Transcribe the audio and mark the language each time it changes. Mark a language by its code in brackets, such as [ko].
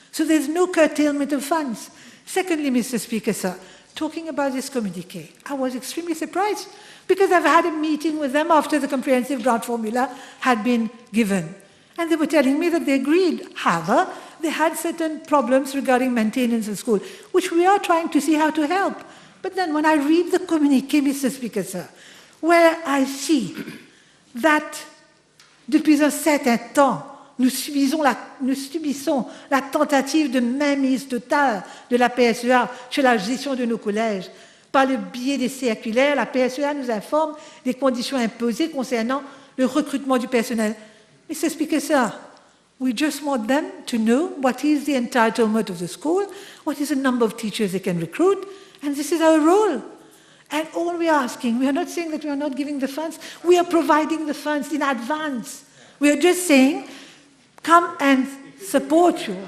[en] So there's no curtailment of funds. Secondly, Mr. Speaker, sir, talking about this communiqué, I was extremely surprised, because I've had a meeting with them after the comprehensive grant formula had been given. And they were telling me that they agreed. However, they had certain problems regarding maintenance of school, which we are trying to see how to help. But then when I read the communiqué, Mr. Speaker, sir, where I see that [fr] depuis un certain temps, nous subissons la tentative de mainmise totale de la PSEA sur la gestion de nos collèges par le biais des circulaires, la PSEA nous informe des conditions imposées concernant le recrutement du personnel. [en] Mr. Speaker, sir, we just want them to know what is the entitlement of the school, what is the number of teachers they can recruit, and this is our role. And all we are asking, we are not saying that we are not giving the funds, we are providing the funds in advance. We are just saying, come and support you.